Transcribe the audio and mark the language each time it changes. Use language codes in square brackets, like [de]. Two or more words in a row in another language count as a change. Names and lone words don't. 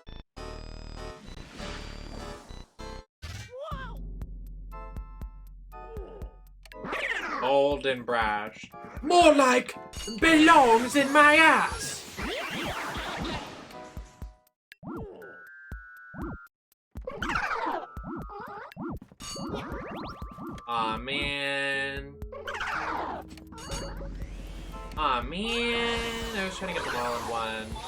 [en] Bold and brash. More like belongs in my ass. Aw, man. Aw, man. I was trying to get them all in one.